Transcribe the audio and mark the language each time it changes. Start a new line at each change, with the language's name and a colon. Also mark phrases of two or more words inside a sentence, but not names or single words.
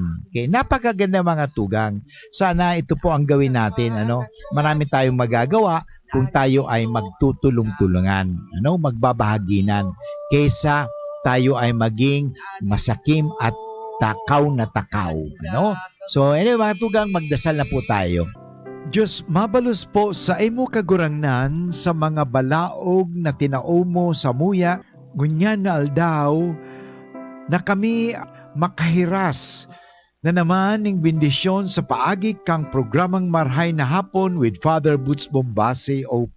Filipino: Okay, napakaganda mga tugang. Sana ito po ang gawin natin. Marami tayong magagawa kung tayo ay magtutulong-tulungan, magbabahaginan, kaysa tayo ay maging masakim at takaw na takaw. So anyway, mga tugang, magdasal na po tayo.
Bikol: Diyos, mabalos po sa imo kagurangnan sa mga balaog na tinao mo sa muya, ngunyan na aldaw, na kami makahiras na naman ng bendisyon sa paagi kang programang Marhay na Hapon with Father Boots Bombase, OP.